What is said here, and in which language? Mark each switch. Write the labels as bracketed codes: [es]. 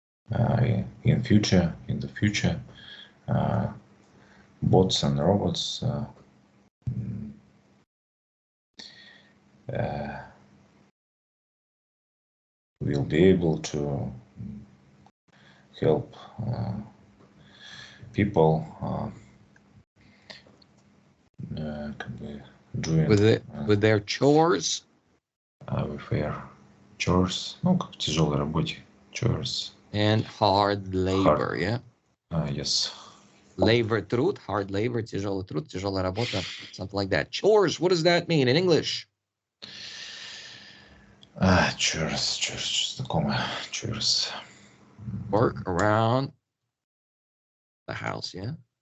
[en] the future, bots and robots will be able to help people doing with their chores. With their chores, [ru] ну, как в тяжелой работе, chores. [en] And hard labor, yeah? Yes. Labor труд, hard labor, [ru] тяжелый труд, тяжелая работа, [en] something like that. Chores, what does that mean in English? [ru] Chores, знакомое, chores. [en] Work around the house, yeah?